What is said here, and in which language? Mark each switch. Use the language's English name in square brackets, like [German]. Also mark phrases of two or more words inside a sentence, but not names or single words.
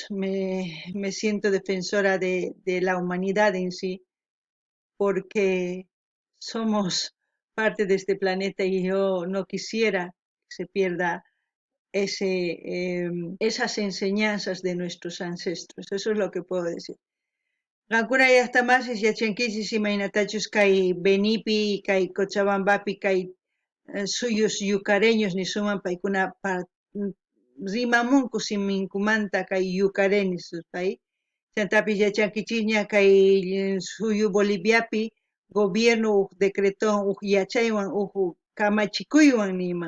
[Spanish] Me siento defensora de la humanidad en sí, porque somos parte de este planeta, y yo no quisiera que se pierda esas enseñanzas de nuestros ancestros. Eso es lo que puedo decir. [Quechua] Qankuna llaqtamasish yachankichis imaynatachus kay Benipi, kay Cochabambapi, kay suyos yucareños nisuman paykuna rimamunku siminkumanta kay yucareños pay. Chantapish yachankichikña kay suyu Boliviapi [Spanish] gobierno decretó [Quechua] yachaywan kamachikuywan nima.